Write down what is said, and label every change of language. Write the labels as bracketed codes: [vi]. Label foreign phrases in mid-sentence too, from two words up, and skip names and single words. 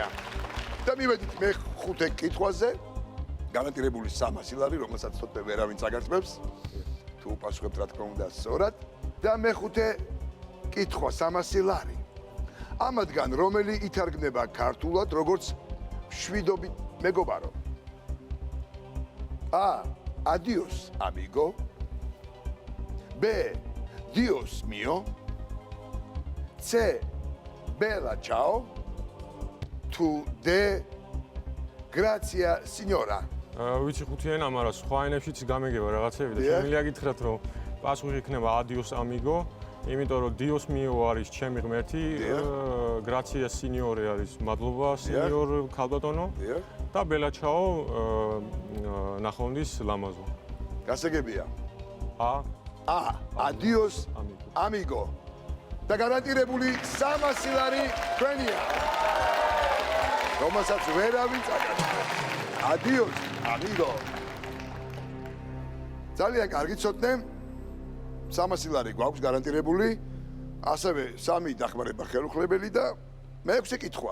[ka] და მივედით მეხუთე კითხვაზე. გარანტირებული 300 ლარი, რომელსაც თვითონ ვერავინ წაგართმევს. თუ უპასუხებთ რა თქმა უნდა სწორად. და მეხუთე კითხვა 300 ლარი. ამადგან რომელი ითარგმნება ქართულად როგორც მშვიდობით მეგობარო? [es] A. adios amigo. B. Dios mio. C. [it] Bella ciao. Tu D. Grazie signora. [ka] ვიცი ხუთი ენა, მაგრამ სხვა ენებშიც გამეგება რაღაცები და შემიძლია გითხრათ, რომ პასუხი იქნება [es] adios amigo, [ka] იმიტომ რომ [es] dios mio [ka] არის ჩემი ღმერთი, [it] grazie signore [ka] არის მადლობა სინიორ ქალბატონო და [it] bella ciao [ka] ნახონდის ლამაზო. გასაგებია. [es] A. Adios amigo. [ka] და გარანტირებული 300 ლარი თქვენია. რომელსაც ვერავინ წაკარდა. [es] Adios amigo. [ka] ძალიან კარგი ცოტნე. 300 ლარი გვაქვს გარანტირებული. ასევე 3 დახმარება ხელუხლებელი და მეექვსე კითხვა.